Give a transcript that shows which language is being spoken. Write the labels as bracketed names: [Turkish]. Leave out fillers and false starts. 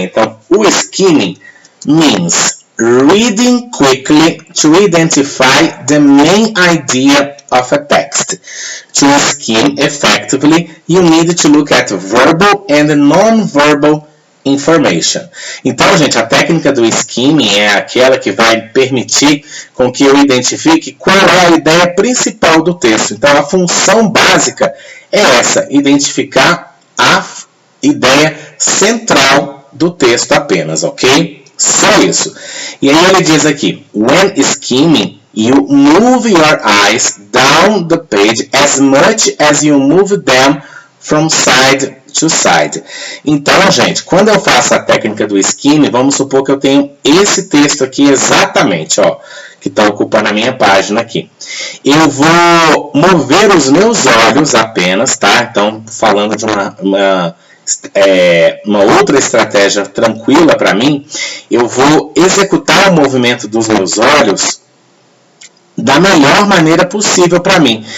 [English] Então, o skimming means reading quickly to identify the main idea of a text. To skim effectively, you need to look at verbal and non-verbal information. [Portuguese] Então, gente, a técnica do skimming é aquela que vai permitir com que eu identifique qual é a ideia principal do texto. Então, a função básica é essa, identificar a ideia central do texto apenas, ok? Só isso. E aí ele diz aqui, [English] when skimming, you move your eyes down the page as much as you move them from side to side. [Portuguese] Então, gente, quando eu faço a técnica do skimming, vamos supor que eu tenho esse texto aqui exatamente, ó, que está ocupando a minha página aqui. Eu vou mover os meus olhos apenas, tá? Então, falando de uma outra estratégia tranquila para mim, eu vou executar o movimento dos meus olhos da melhor maneira possível para mim.